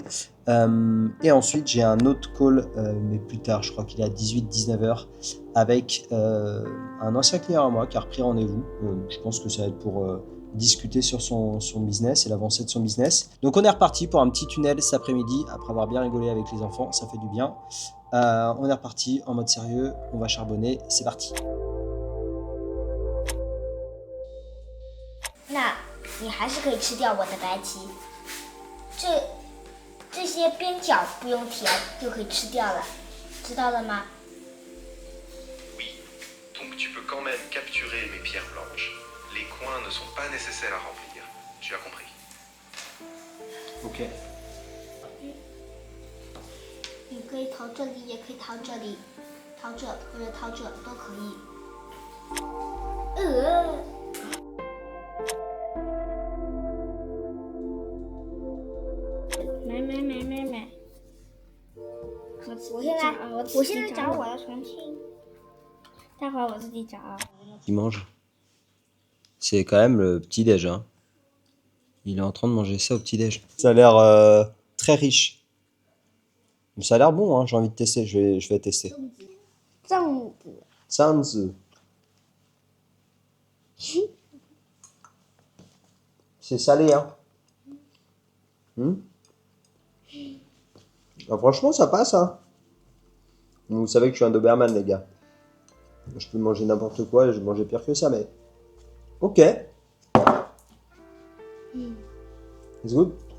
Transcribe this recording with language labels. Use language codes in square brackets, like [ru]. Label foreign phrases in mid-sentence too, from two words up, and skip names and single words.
[fr] Et ensuite, j'ai un autre call, mais plus tard, je crois qu'il est à 18-19 heures, avec un ancien client à moi qui a repris rendez-vous. Je pense que ça va être pour discuter sur son business et l'avancée de son business. Donc on est reparti pour un petit tunnel cet après-midi, après avoir bien rigolé avec les enfants, ça fait du bien. On est reparti en mode sérieux, on va charbonner, c'est parti. [zh] 那你还是可以吃掉我的白棋，这些边角不用填就可以吃掉了，知道了吗？ [fr] Oui, donc tu peux quand même capturer mes pierres blanches. Les coins ne sont pas nécessaires à remplir. Tu as compris? Ok. [zh] 你可以投这里，也可以投这里，投这或者投这都可以。买。我现在找我的重庆。待会儿我自己找。 [fr] Il mange. C'est quand même le petit-déj. Hein. Il est en train de manger ça au petit-déj. Ça a l'air très riche. Mais ça a l'air bon, hein. J'ai envie de tester. Je vais tester. 粽子. C'est salé, hein. Ah, franchement, ça passe, hein. Vous savez que je suis un Doberman, les gars. Je peux manger n'importe quoi et je vais manger pire que ça, mais... [en] Ok. It's good.